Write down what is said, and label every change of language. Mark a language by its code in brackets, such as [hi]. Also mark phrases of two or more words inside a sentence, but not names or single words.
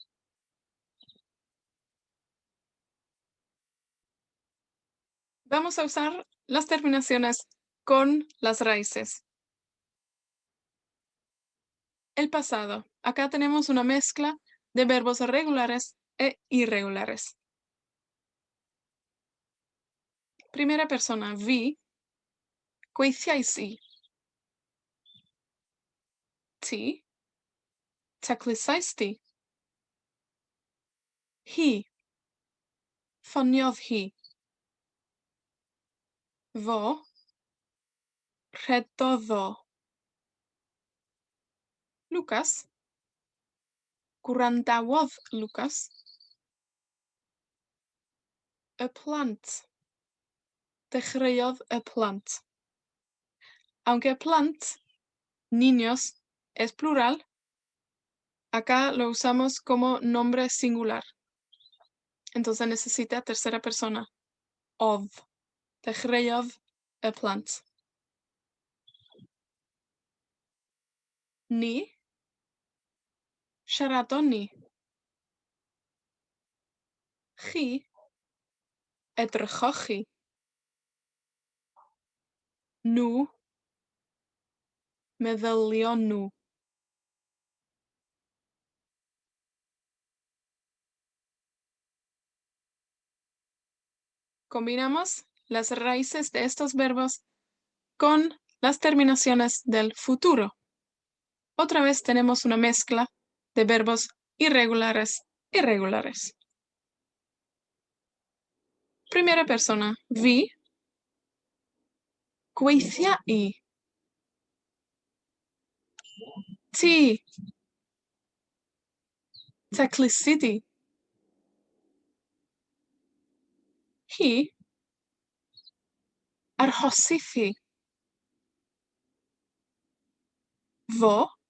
[es] Vamos a usar las terminaciones con las raíces. El pasado. Acá tenemos una mezcla de verbos regulares e irregulares. Primera persona, vi, [cy] gweithiais i. Ti, taclusais ti. Hi, ffoniodd hi. Fo, rhedodd o. Lucas, gwrandawodd Lucas. Y plant, dechreuodd y plant. [es] Aunque plant, niños, es plural, acá lo usamos como nombre singular. Entonces necesita tercera persona. [cy] Odd. Dechreuodd y plant. Ni. Siaradon ni. Chi. Edrychoch chi. Nhw. Meddylion nhw. [es] Combinamos las raíces de estos verbos con las terminaciones del futuro. Otra vez tenemos una mezcla de verbos irregulares y regulares. Primera persona, vi. [cy] Gweithiai. Ti. Taclusid. Hi. Arhosith hi. Fo.